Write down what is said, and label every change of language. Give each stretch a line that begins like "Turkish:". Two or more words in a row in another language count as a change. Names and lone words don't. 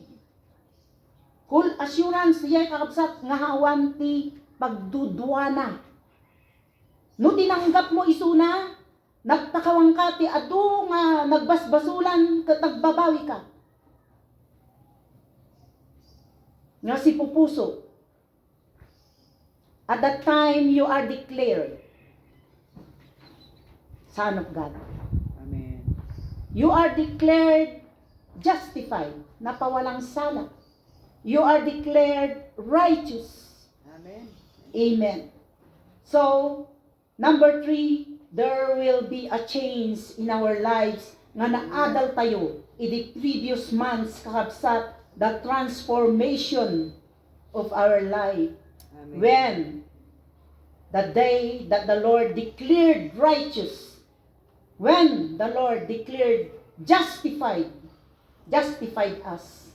English: Full assurance
Iloko: yay kakabsat nga hawan ti pagdudwana. No tinanggap mo isuna, nagpakawang ka ti adu nga nagbasbasulan ket nagbabawi ka. Nga si pupuso.
English: At that time you are declared Son of God. Amen. You are declared justified,
Filipino: napawalang sala.
English: You are declared righteous. Amen. Amen. So, number 3, there will be a change in our lives
Iloko: nga naadal tayo
English: in the previous months kakabsat the transformation of our life. Amen. When the day that the Lord declared righteous, when the Lord declared justified us.